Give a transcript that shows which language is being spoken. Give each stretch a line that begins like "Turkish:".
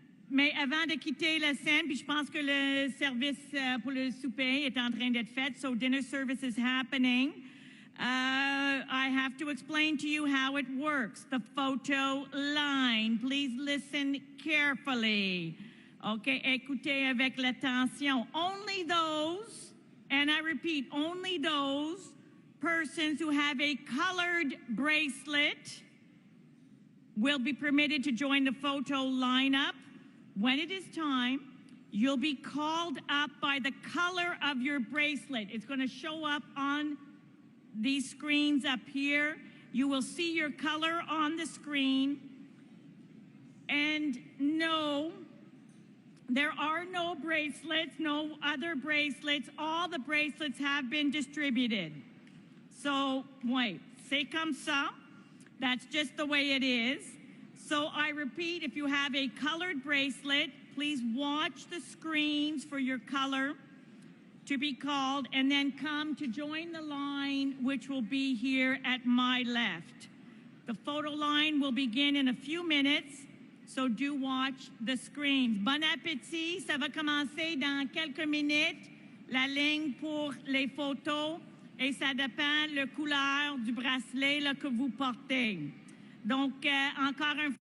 French: Mais avant de quitter la scène, puis je pense que le service pour le souper est en train d'être fait,
English: so dinner service is happening. I have to explain to you how it works. The photo line. Please listen carefully.
French: Okay, écoutez avec l'attention.
English: Only those, and I repeat, only those persons who have a colored bracelet will be permitted to join the photo lineup. When it is time, you'll be called up by the color of your bracelet. It's going to show up on these screens up here. You will see your color on the screen. And no, there are no bracelets, no other bracelets. All the bracelets have been distributed. So, wait,
French: c'est comme ça.
English: That's just the way it is. So I repeat, if you have a colored bracelet, please watch the screens for your color to be called, and then come to join the line, which will be here at my left. The photo line will begin in a few minutes, so do watch the screens.
French: Bon appétit, ça va commencer dans quelques minutes, la ligne pour les photos, et ça dépend de la couleur du bracelet que vous portez. Donc, encore un